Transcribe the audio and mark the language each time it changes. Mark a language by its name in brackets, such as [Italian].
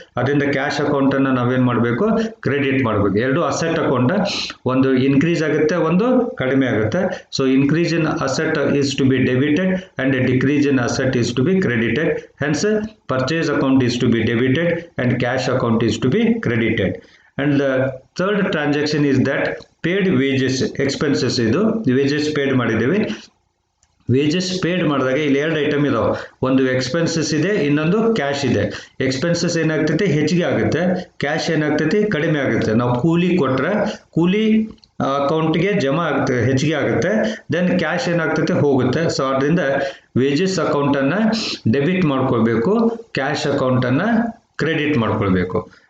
[Kannada] ಅದರಿಂದ ಕ್ಯಾಶ್ ಅಕೌಂಟನ್ನು ನಾವೇನು ಮಾಡಬೇಕು, ಕ್ರೆಡಿಟ್ ಮಾಡಬೇಕು. ಎರಡು ಅಸೆಟ್ ಅಕೌಂಟ್, ಒಂದು ಇನ್ಕ್ರೀಸ್ ಆಗುತ್ತೆ, ಒಂದು ಕಡಿಮೆ ಆಗುತ್ತೆ. [English] So increase in asset is to be debited and decrease in asset is to be credited. Hence purchase account is to be debited and cash account is to be credited. And the third transaction is that paid wages expenses. [Kannada] ಇದು wages paid ಮಾಡಿದ್ದೇವೆ. Wages paid ಮಾಡಿದಾಗ ಇಲ್ಲಿ ಎರಡು item ಇದಾವೆ, ಒಂದು expenses ಇದೆ, ಇನ್ನೊಂದು cash ಇದೆ. ಎಕ್ಸ್ಪೆನ್ಸಸ್ ಏನಾಗ್ತೈತೆ, ಹೆಚ್ಚಿಗೆ ಆಗುತ್ತೆ. ಕ್ಯಾಶ್ ಏನಾಗ್ತೈತಿ, ಕಡಿಮೆ ಆಗುತ್ತೆ. ನಾವು ಕೂಲಿ ಕೊಟ್ಟರೆ ಕೂಲಿ ಅಕೌಂಟ್ಗೆ ಜಮಾ ಆಗುತ್ತೆ, ಹೆಚ್ಚಿಗೆ ಆಗುತ್ತೆ. ದೆನ್ ಕ್ಯಾಶ್ ಏನಾಗ್ತೈತೆ, ಹೋಗುತ್ತೆ. ಸೊ ಅದರಿಂದ ವೇಜಸ್ ಅಕೌಂಟನ್ನು ಡೆಬಿಟ್ ಮಾಡ್ಕೊಳ್ಬೇಕು, ಕ್ಯಾಶ್ ಅಕೌಂಟನ್ನು ಕ್ರೆಡಿಟ್ ಮಾಡ್ಕೊಳ್ಬೇಕು.